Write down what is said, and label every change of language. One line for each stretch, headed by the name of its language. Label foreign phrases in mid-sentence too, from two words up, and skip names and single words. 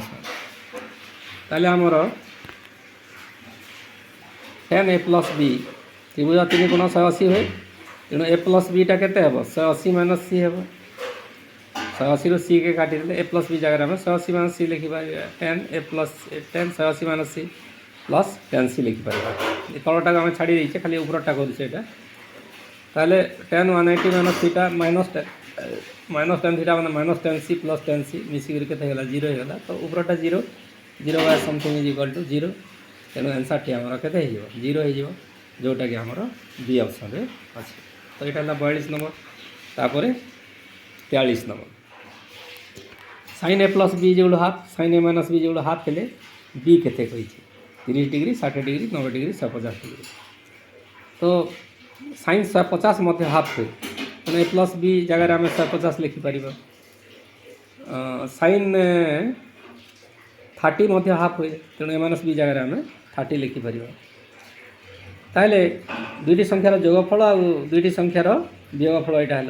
Odia: ତାହେଲେ ଆମର tan A + B, ତ୍ରିଭୁଜ 3 × 180 ହୁଏ, ତେଣୁ A + Bଟା କେତେ ହେବ? 180 - C ହେବ। 180ରୁ C କେ କାଟିଦେଲେ A + B ଜାଗାରେ ଆମେ 180 - C ଲେଖିପାରିବା। tan A + tan 180 - C,
English: plus tan C
Odia: ଲେଖିପାରିବା। ଏ ତଳଟାକୁ ଆମେ ଛାଡ଼ି ଦେଇଛେ, ଖାଲି ଉପରଟା କରୁଛେ ଏଇଟା। ତାହେଲେ
English: tan 180 minus theta minus tan theta
Odia: ମାନେ
English: minus tan C plus tan C
Odia: ମିଶିକିରି କେତେ ହେଇଗଲା 0 ହେଇଗଲା। ତ ଉପରଟା 0
English: by something is equal to
Odia: 0। ତେଣୁ ଆନ୍ସର୍ଟି ଆମର କେତେ ହେଇଯିବ 0 ହେଇଯିବ, ଯେଉଁଟାକି ଆମର ବି ଅପସନ୍ରେ ଅଛି। ତ ଏଇଟା ହେଲା 42 ନମ୍ବର। ତାପରେ 43 ନମ୍ବର sin a
English: plus B
Odia: ଯେଉଁଟା ହାଫ୍, sin a
English: minus B
Odia: ଯେଉଁଟା ହାଫ୍ ହେଲେ ବି କେତେ କହିଛି 30 ডিগ্রি 60 ডিগ্রি 90 ডিগ্রি 150 ডিগ্রি। তো sin 150 ମଧ୍ୟ ହାଫ୍ ହୁଏ, ତେଣୁ
English: A plus B
Odia: ଜାଗାରେ ଆମେ 150 ଲେଖିପାରିବା। sin 30 ମଧ୍ୟ ହାଫ୍ ହୁଏ, ତେଣୁ
English: A minus B
Odia: ଜାଗାରେ ଆମେ 30 ଲେଖିପାରିବା। ତାହେଲେ ଦୁଇଟି ସଂଖ୍ୟାର ଯୋଗଫଳ ଆଉ ଦୁଇଟି ସଂଖ୍ୟାର ବିୟୋଗଫଳ ଏଇଟା ହେଲା।